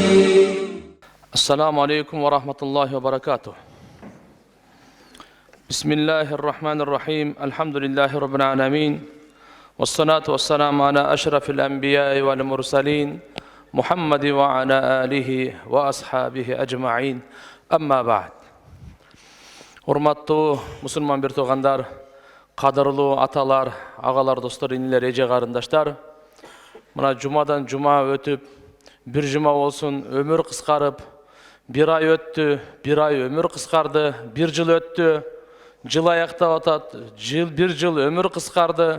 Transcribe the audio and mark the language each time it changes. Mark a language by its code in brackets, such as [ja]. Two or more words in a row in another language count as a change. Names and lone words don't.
[ar] السلام عليكم ورحمة الله وبركاته. بسم الله الرحمن الرحيم. الحمد لله رب العالمين والصلاة والسلام على أشرف الأنبياء والمرسلين محمد وعلى آله وأصحابه أجمعين. أما بعد. [ky] Урматтуу мусулман бир туугандар, кадырлуу аталар, агалар, достор, инилер, эже карындаштар. Мына жумадан жума өтүп, бир жума болсун, өмүр кыскарып, бир ай өттү, бир ай өмүр кыскарды, бир жыл өттү, жыл аяктап атат, бир жыл өмүр кыскарды.